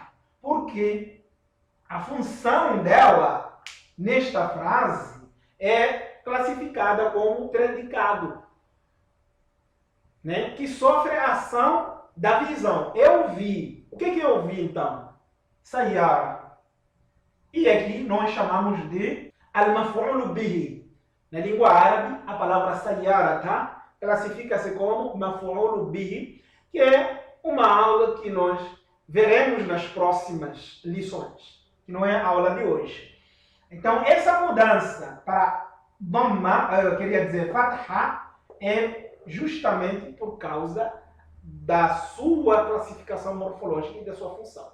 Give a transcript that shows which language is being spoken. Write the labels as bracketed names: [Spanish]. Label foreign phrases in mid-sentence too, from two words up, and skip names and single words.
[Portuguese] Porque a função dela, nesta frase, é classificada como predicado, né? Que sofre a ação da visão. Eu vi. O que eu vi, então? Sayyara. E aqui nós chamamos de [Arabic] المفعول به. [Portuguese] Na língua árabe, a palavra sayyara classifica-se como [Arabic] مفعول به, [Portuguese] que é uma aula que nós veremos nas próximas lições, que não é a aula de hoje. Então, essa mudança para dhamma, eu queria dizer fatha, é justamente por causa da sua classificação morfológica e da sua função.